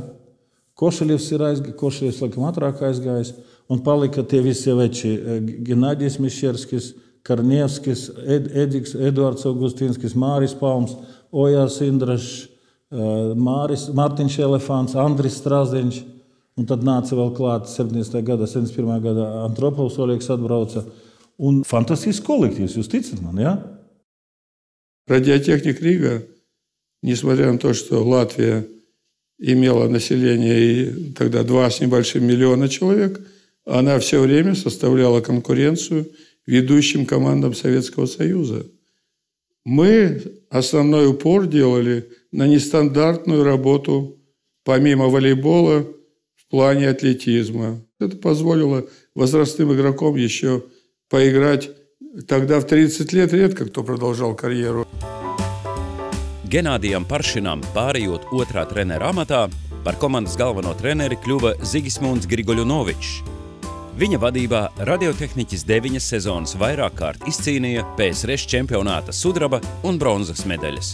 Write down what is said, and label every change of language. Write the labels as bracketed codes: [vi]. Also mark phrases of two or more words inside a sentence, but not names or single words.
[lv] Košeļevs ir aizgājis, Košeļevs laikam ātrāk aizgājis, un palika tie visi veči Genadijs Mišerskis, Karnievskis, Eduards Augustīnskis, Māris Palms, Ojārs Indrašs, Mārtiņš Elefants, Andris Strāzdiņš, un tad nāca vēl klāt 71. gadā Antropovs Oļegs atbrauca. Un fantastisks коллективs, jūs ticat man, ja? [ru] Радиотехник Рига, несмотря на то, что Латвия имела население тогда 2 с небольшим миллиона человек, она все время составляла конкуренцию ведущим командам Советского Союза. Мы основной упор делали на нестандартную работу, помимо волейбола, в плане атлетизма. Это позволило возрастным игрокам еще поиграть. Тогда в 30 лет редко кто продолжал карьеру. [lv] Genādijam Paršinam pārējot otrā trenera amatā, par komandas galveno treneri kļuva Zigismunds Grigoļunovičs. Viņa vadībā radiotehniķis 9 sezonas vairāk kārt izcīnīja PSRS čempionāta sudraba un bronzas medaļas.